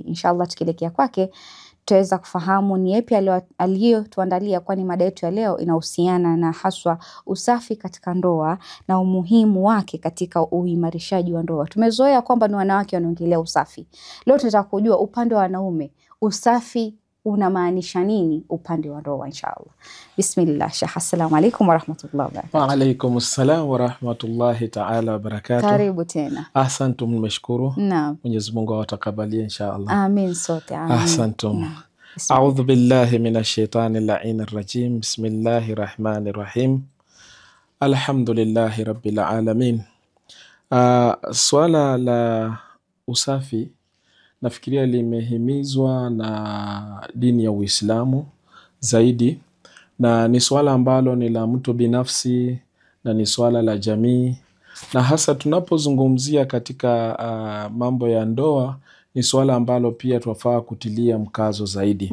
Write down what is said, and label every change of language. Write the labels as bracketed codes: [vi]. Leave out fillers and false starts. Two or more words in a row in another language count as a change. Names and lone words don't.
[sw] Inshallah tukielekea kwake tutaweza kufahamu ni yapi aliyotuandalia, kwani mada yetu ya leo inahusiana na haswa usafi katika ndoa na umuhimu wake katika uimarishaji wa ndoa. Tumezoea kwamba ni wanawake wanaongelea usafi. Leo tunataka kujua upande wa wanaume usafi unamaanisha nini upande wa ndoa inshallah. Bismillah. [ar] Sheikh, السلام عليكم ورحمة الله وبركاته. وعليكم السلام ورحمة الله تعالى وبركاته. [sw] Karibu tena. Ahsantum, nimeshukuru. Naam. Mwenyezi Mungu awatakabalie inshallah. Amin sote. Amin. Ahsantum. [ar] أعوذ بالله من الشيطان اللعين الرجيم. بسم الله الرحمن الرحيم الحمد لله رب العالمين. [sw] Swala la usafi nafikiria limehimizwa na dini ya Uislamu zaidi, na ni swala ambalo ni la mtu binafsi na ni swala la jamii, na hasa tunapozungumzia katika mambo ya ndoa ni swala ambalo pia tunafaa kutilia mkazo zaidi.